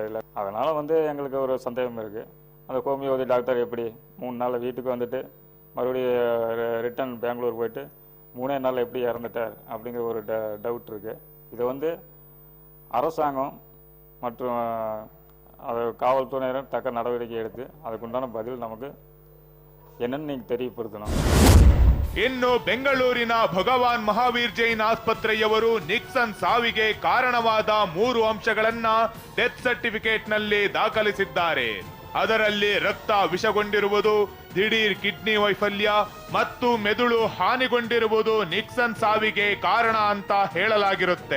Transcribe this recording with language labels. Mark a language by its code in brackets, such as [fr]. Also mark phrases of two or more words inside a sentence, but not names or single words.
[ta] இல்லை அதனால் வந்து எங்களுக்கு ஒரு சந்தேகம் இருக்குது. அந்த [en] homeopathy doctor [ta] எப்படி 3 நாள் வீட்டுக்கு வந்துட்டு மறுபடியும் ரிட்டர்ன் பெங்களூர் போயிட்டு 3 நாள் எப்படி இறந்துட்டார் அப்படிங்கிற ஒரு டவுட் இருக்குது. இதை வந்து அரசாங்கம் மற்றும் அது காவல்துறையினர் தக்க நடவடிக்கை எடுத்து அதுக்குண்டான பதில் நமக்கு என்னன்னு நீங்கள் தெரியப்படுத்தணும். [kn] ಇನ್ನು ಬೆಂಗಳೂರಿನ ಭಗವಾನ್ ಮಹಾವೀರ್ ಜೈನ್ ಆಸ್ಪತ್ರೆಯವರು ನಿಕ್ಸನ್ ಸಾವಿಗೆ ಕಾರಣವಾದ 3 ಅಂಶಗಳನ್ನ [en] death certificate [kn] ನಲ್ಲಿ ದಾಖಲಿಸಿದ್ದಾರೆ. ಅದರಲ್ಲಿ ರಕ್ತ ವಿಷಗೊಂಡಿರುವುದು, ದಿಢೀರ್ ಕಿಡ್ನಿ ವೈಫಲ್ಯ ಮತ್ತು ಮೆದುಳು ಹಾನಿಗೊಂಡಿರುವುದು ನಿಕ್ಸನ್ ಸಾವಿಗೆ ಕಾರಣ ಅಂತ ಹೇಳಲಾಗಿರುತ್ತೆ.